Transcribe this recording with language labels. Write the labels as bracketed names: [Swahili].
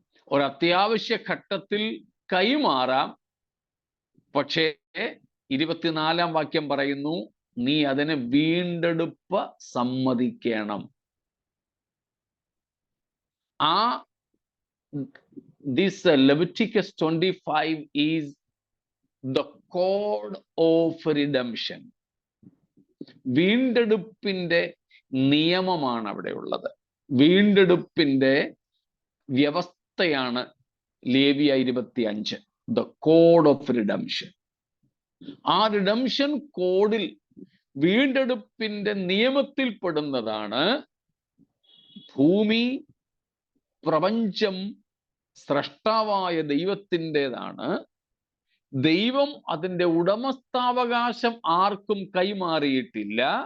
[Malayalam] ഒരത്യാവശ്യ ഘട്ടത്തിൽ കൈമാറാം, പക്ഷേ 24-ാം വാക്യം പറയുന്നു, നീ അതിനെ വീണ്ടെടുപ്പ് സമ്മതിക്കണം. [English] This Leviticus 25 is the code of redemption. [Malayalam] വീണ്ടെടുപ്പിന്റെ നിയമമാണ് അവിടെ ഉള്ളത്. വീണ്ടെടുപ്പിന്റെ വ്യവസ്ഥയാണ് ലേവ്യ 25, [English] the code of redemption. [Malayalam] ആ റിഡംഷൻ കോഡിൽ, വീണ്ടെടുപ്പിന്റെ നിയമത്തിൽ പെടുന്നതാണ് ഭൂമി, പ്രപഞ്ചം സ്രഷ്ടാവായ ദൈവത്തിൻ്റെതാണ്. ദൈവം അതിൻ്റെ ഉടമസ്ഥാവകാശം ആർക്കും കൈമാറിയിട്ടില്ല.